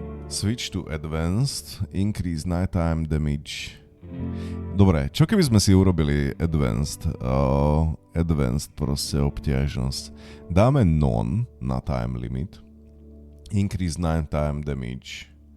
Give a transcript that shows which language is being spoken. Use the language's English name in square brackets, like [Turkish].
[English] Switch to advanced, increase nighttime damage. [Slovak] Dobre, čo keby sme si urobili advanced? Advanced proste obťažnosť. Dáme non na time limit. [English] Increase nighttime damage.